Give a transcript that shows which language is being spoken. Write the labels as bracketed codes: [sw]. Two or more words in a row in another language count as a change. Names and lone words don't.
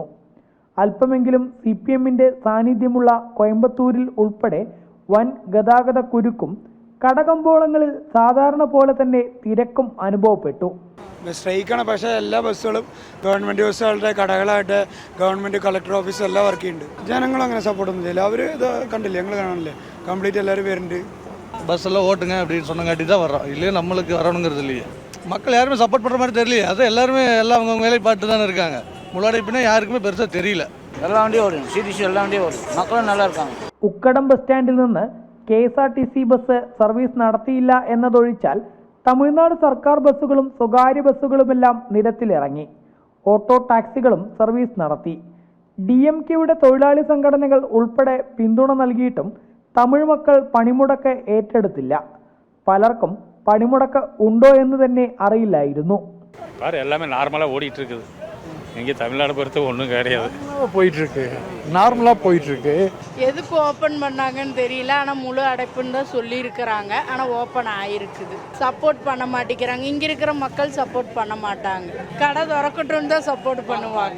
[ml] അല്പമെങ്കിലും CPMന്റെ സാന്നിധ്യമുള്ള കോയമ്പത്തൂരിൽ ഉൾപ്പെടെ വൻ ഗതാഗത കുരുക്കും കടകമ്പോളങ്ങളിൽ സാധാരണ പോലെ തന്നെ തിരക്കും അനുഭവപ്പെട്ടു. സ്ട്രൈക്കാണ്, പക്ഷേ എല്ലാ ബസ്സുകളും ഗവൺമെൻറ് ബസ്സുകളുടെ കടകളായിട്ട് [en] government collector office [ml] എല്ലാം വർക്ക് ചെയ്യുന്നുണ്ട്. ജനങ്ങളും അങ്ങനെ സപ്പോർട്ടൊന്നും ചെയ്യില്ല. അവർ ഇത് കണ്ടില്ലേ, ഞങ്ങൾ കാണാനില്ലേ, കംപ്ലീറ്റ് എല്ലാവരും വരുന്നുണ്ട്. [ta] பஸ்ஸெல்லாம் ஓட்டுங்க அப்படின்னு சொன்னங்காட்டி தான் வர்றோம். இல்லையே நம்மளுக்கு வரணுங்கிறது இல்லையே. மக்கள் யாருமே சப்போர்ட் பண்ணுற மாதிரி தெரியலையே. அது எல்லாருமே எல்லாம் அவங்க வேலை பார்த்து தானே இருக்காங்க. முன்னாடி யாருக்குமே பெருசாக தெரியல. எல்லா வண்டியும் ஓடும், CTC எல்லா வண்டியும் ஓடும், மக்களும் நல்லா இருக்காங்க. [ml] ഉക്കടം ബസ് സ്റ്റാൻഡിൽ നിന്ന് KSRTC ബസ് സർവീസ് നടത്തിയില്ല എന്നതൊഴിച്ചാൽ തമിഴ്നാട് സർക്കാർ ബസ്സുകളും സ്വകാര്യ ബസ്സുകളുമെല്ലാം നിരത്തിലിറങ്ങി. ഓട്ടോ ടാക്സികളും സർവീസ് നടത്തി. DMKയുടെ തൊഴിലാളി സംഘടനകൾ ഉൾപ്പെടെ പിന്തുണ നൽകിയിട്ടും തമിഴ് മക്കൾ പണിമുടക്ക് ഏറ്റെടുത്തില്ല. പലർക്കും പണിമുടക്ക് ഉണ്ടോ എന്ന് തന്നെ അറിയില്ലായിരുന്നു. [ta] எல்லாமே நார்மலாக ஓடிட்டு இருக்குது. இங்கே தமிழ்நாடு பொறுத்து ஒன்றும் கிடையாது. போயிட்டு இருக்கு, நார்மலாக போயிட்டு இருக்கு. எதுக்கு ஓப்பன் பண்ணாங்கன்னு தெரியல. ஆனால் முழு அடைப்புன்னு தான் சொல்லியிருக்கிறாங்க. ஆனால் ஓப்பன் ஆகிருக்குது. சப்போர்ட் பண்ண மாட்டேங்கிறாங்க. இங்கே இருக்கிற மக்கள் சப்போர்ட் பண்ண மாட்டாங்க. கடை திறக்கட்டும்னு தான் சப்போர்ட் பண்ணுவாங்க.